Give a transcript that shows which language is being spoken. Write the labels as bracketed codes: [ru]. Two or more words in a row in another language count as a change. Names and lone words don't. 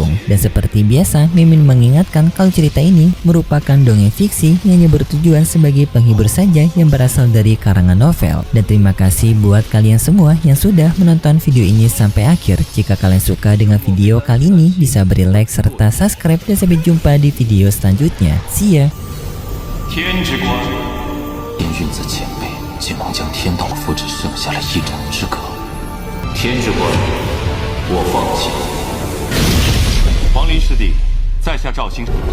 [id] Dan seperti biasa, Mimin mengingatkan kalau cerita ini merupakan dongeng fiksi yang hanya bertujuan sebagai penghibur saja yang berasal dari karangan novel. Dan terima kasih buat kalian semua yang sudah menonton video ini sampai akhir. Jika kalian suka dengan video kali ini, bisa beri like serta subscribe dan sampai jumpa di video selanjutnya. [en] See ya! [zh] 天之光，天君子前辈竟能将天道符只剩下了一掌之隔。天之光，我放弃。黄林师弟，在下赵兴。